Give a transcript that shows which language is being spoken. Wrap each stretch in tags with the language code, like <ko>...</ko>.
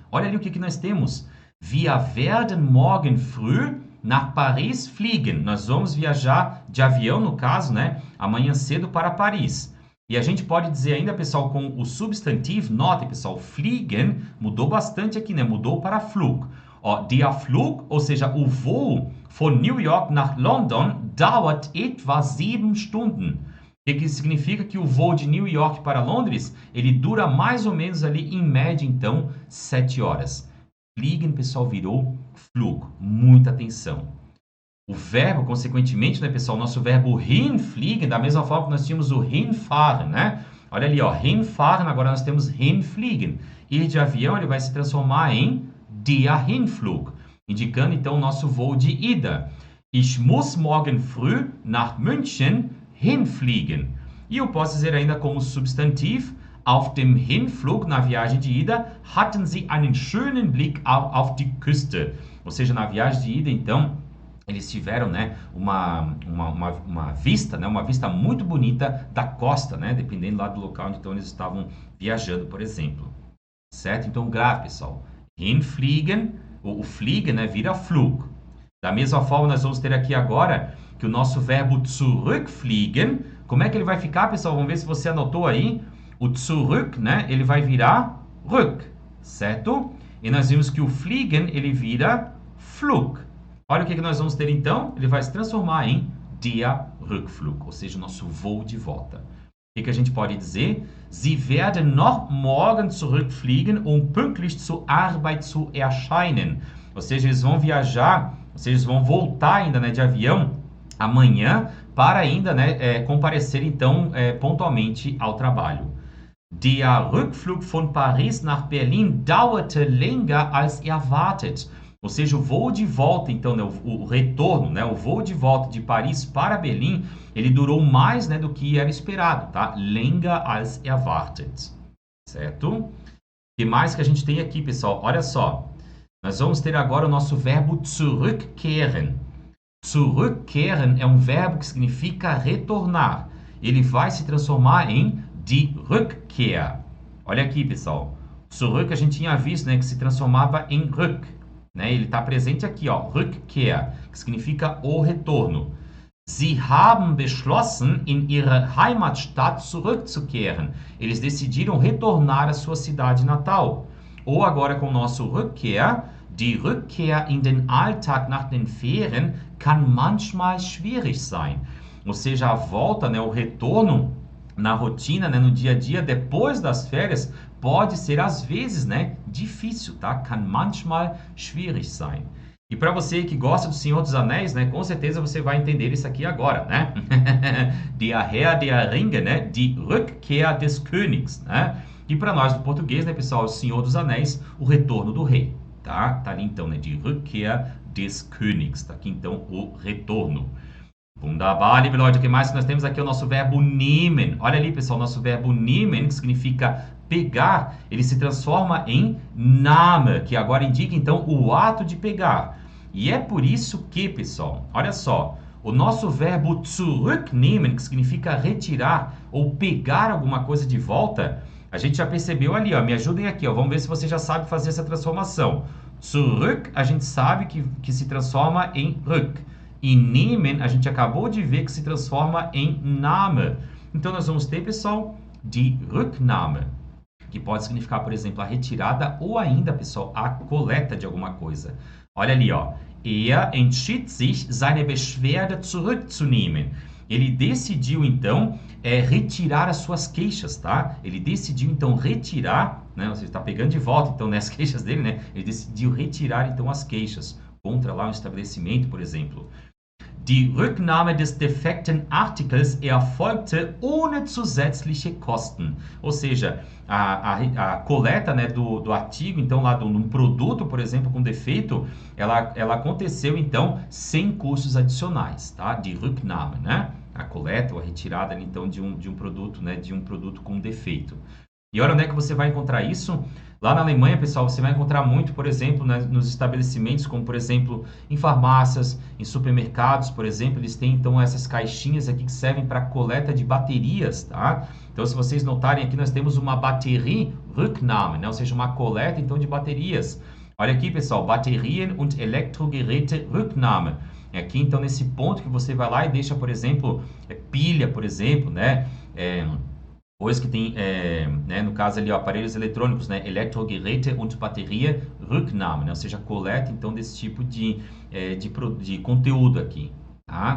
<pt>Olha ali o que nós temos.</pt> <de>Wir werden morgen früh nach Paris fliegen.</de> <pt>Nós vamos viajar de avião, no caso, né? Amanhã cedo para Paris. E a gente pode dizer ainda, pessoal, com o substantivo, notem, pessoal, fliegen mudou bastante aqui, né? Mudou para Flug.</pt> <de>Ó, der Flug,</de> <pt>ou seja, o voo</pt> <de>von New York nach London dauert etwa 7 Stunden.</de> <pt>O que significa que o voo de New York para Londres, ele dura mais ou menos ali, em média, então, 7 horas. Fliegen, pessoal, virou Flug. Muita atenção. O verbo, consequentemente, né, pessoal, nosso verbo hinfliegen, da mesma forma que nós tínhamos o hinfahren, né? Olha ali, ó, hinfahren, agora nós temos hinfliegen. Ir de avião, ele vai se transformar em der Hinflug, indicando, então, o nosso voo de ida.</pt> <de>Ich muss morgen früh nach München hinfliegen.</de> <pt>E eu posso dizer ainda como substantivo,</pt> <de>auf dem Hinflug,</de> <pt>na viagem de ida,</pt> <de>hatten sie einen schönen Blick auf die Küste.</de> <pt>Ou seja, na viagem de ida, então, eles tiveram, né, uma vista, né, uma vista muito bonita da costa, né, dependendo lá do local onde então, eles estavam viajando, por exemplo. Certo? Então, grave, pessoal. Hinfliegen, o fliegen, né, vira Flug. Da mesma forma, nós vamos ter aqui agora que o nosso verbo zurückfliegen, como é que ele vai ficar, pessoal? Vamos ver se você anotou aí. O zurück, né, ele vai virar rück, certo? E nós vimos que o fliegen, ele vira Flug. Olha o que nós vamos ter então. Ele vai se transformar em der Rückflug, ou seja, o nosso voo de volta. O que a gente pode dizer?</pt> <de>Sie werden noch morgen zurückfliegen, um pünktlich zur Arbeit zu erscheinen.</de> <pt>Ou seja, eles vão viajar, ou seja, eles vão voltar ainda, né, de avião amanhã para ainda, né, comparecer então pontualmente ao trabalho.</pt> <de>Der Rückflug von Paris nach Berlin dauerte länger als erwartet.</de> <pt>Ou seja, o voo de volta, então, né, o retorno, né, o voo de volta de Paris para Berlim, ele durou mais, né, do que era esperado, tá?</pt> <de>Länger als erwartet, certo?</de> <pt>O que mais que a gente tem aqui, pessoal? Olha só, nós vamos ter agora o nosso verbo zurückkehren. Zurückkehren é um verbo que significa retornar. Ele vai se transformar em die Rückkehr. Olha aqui, pessoal. Zurück a gente tinha visto, né, que se transformava em rück. Né? Ele está presente aqui, ó, Rückkehr, que significa o retorno.</pt> <de>Sie haben beschlossen, in ihre Heimatstadt zurückzukehren.</de> <pt>Eles decidiram retornar à sua cidade natal. Ou agora com o nosso Rückkehr,</pt> <de>die Rückkehr in den Alltag nach den Ferien kann manchmal schwierig sein.</de> <pt>Ou seja, a volta, né, o retorno na rotina, né, no dia a dia, depois das férias, pode ser às vezes, né, difícil, tá?</pt> <de>Kann manchmal schwierig sein.</de> <pt>E para você que gosta do Senhor dos Anéis, né, com certeza você vai entender isso aqui agora, né?</pt> <de>Der Herr der Ringe, né? Die Rückkehr des Königs, né?</de> <pt>E para nós do português, né, pessoal, o Senhor dos Anéis, o retorno do rei, tá? Tá ali então, né?</pt> <de>Die Rückkehr des Königs,</de> <pt>tá aqui então o retorno.</pt> <de>Wunderbar, liebe Leute,</de> <pt>o que mais que nós temos aqui é o nosso verbo nehmen. Olha ali, pessoal, nosso verbo nehmen, que significa pegar, ele se transforma em Name, que agora indica, então, o ato de pegar. E é por isso que, pessoal, olha só, o nosso verbo zurücknehmen, que significa retirar ou pegar alguma coisa de volta, a gente já percebeu ali, ó, me ajudem aqui, ó, vamos ver se você já sabe fazer essa transformação. Zurück, a gente sabe que se transforma em rück. E nehmen, a gente acabou de ver que se transforma em Name. Então, nós vamos ter, pessoal, die Rücknahme, que pode significar, por exemplo, a retirada ou ainda, pessoal, a coleta de alguma coisa. Olha ali, ó.</pt> <de>Er entschied sich, seine Beschwerde zurückzunehmen.</de> <pt>Ele decidiu, então, retirar as suas queixas, tá? Ele decidiu, então, retirar, né? Você está pegando de volta, então, né, as queixas dele, né? Ele decidiu retirar, então, as queixas contra lá um estabelecimento, por exemplo.</pt> <de>Die Rücknahme des defekten Artikels erfolgte ohne zusätzliche Kosten.</de> <pt>Ou seja, a coleta, né, do artigo, então lá de um produto, por exemplo, com defeito, ela aconteceu então sem custos adicionais, tá? Die Rücknahme, né? A coleta ou a retirada então de um produto, né, de um produto com defeito. E olha onde é que você vai encontrar isso? Lá na Alemanha, pessoal, você vai encontrar muito, por exemplo, né, nos estabelecimentos, como por exemplo, em farmácias, em supermercados, por exemplo, eles têm então essas caixinhas aqui que servem para coleta de baterias, tá? Então, se vocês notarem aqui, nós temos uma Batterie-Rücknahme, né? Ou seja, uma coleta então de baterias. Olha aqui, pessoal,</pt> <de>Batterien und Elektrogeräte-Rücknahme.</de> <pt>É aqui então nesse ponto que você vai lá e deixa, por exemplo, pilha, por exemplo, né? Pois que tem, né, no caso ali, ó, aparelhos eletrônicos, né,</pt> <de>Elektrogeräte und Batterierrücknahme,</de> <pt>né, ou seja, coleta, então, desse tipo de conteúdo aqui, tá?</pt>